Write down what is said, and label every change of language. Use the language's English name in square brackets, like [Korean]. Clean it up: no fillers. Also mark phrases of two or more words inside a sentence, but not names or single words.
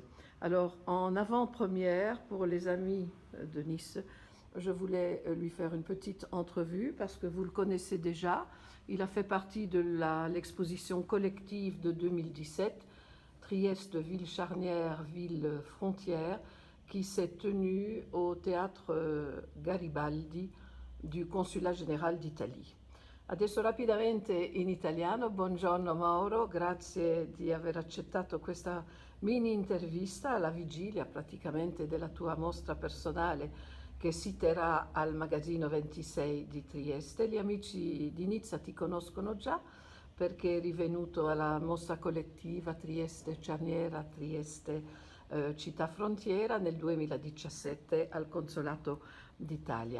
[French] Alors, en avant-première, pour les amis de Nice, je voulais lui faire une petite entrevue parce que vous le connaissez déjà. Il a fait partie de l'exposition collective de 2017, Trieste, ville charnière, ville frontière, qui s'est tenue au théâtre Garibaldi du Consulat général d'Italie. [Italian] Adesso rapidamente in italiano, buongiorno Mauro, grazie di aver accettato questa mini intervista alla vigilia praticamente della tua mostra personale che si terrà al Magazzino 26 di Trieste. Gli amici di Nizza ti conoscono già perché eri venuto alla mostra collettiva Trieste Cerniera, Trieste Città Frontiera nel 2017 al Consolato d'Italia.